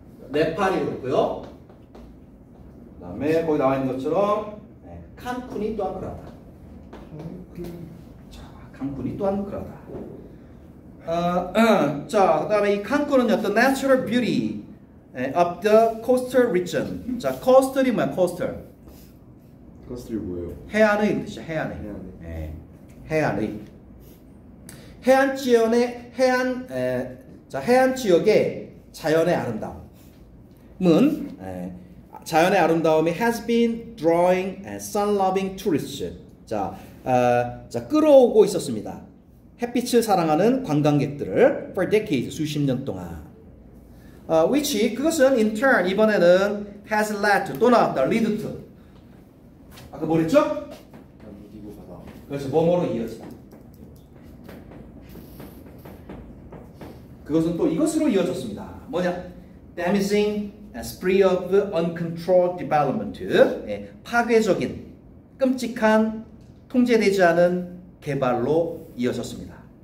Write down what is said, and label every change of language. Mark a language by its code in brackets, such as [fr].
[ko] 네팔이 그렇고요. 그다음에 거기 나와 있는 것처럼 칸쿤이 또한 그러하다. 자, 칸쿤이 또한 그러하다. 자, 그다음에 이 칸쿤은 어떤 [en] natural beauty of the coastal region. [ko] 자, coastal이 뭐야? [en] coastal. [ko] 코스틀이 뭐예요? 해안의 뜻이야. 해안의. 해안의. 해안 지역의 해안 지역의 자연의 아름다움은 자연의 아름다움이 [en] has been drawing sun-loving tourists. [ko] 자, 끌어오고 있었습니다. 햇빛을 사랑하는 관광객들을 [en] for decades, [ko] 수십 년 동안. which 그것은 in turn 이번에는 [en] has led to [ko] 또 나왔다. lead to. 아까 뭐랬죠? 무디고 가다. 그래서 뭐뭐로 이어지다. 그것은 또 이것으로 이어졌습니다. 뭐냐? [en] damaging spree of uncontrolled development. [ko] 파괴적인, 끔찍한, 통제되지 않은 개발로 이어졌습니다.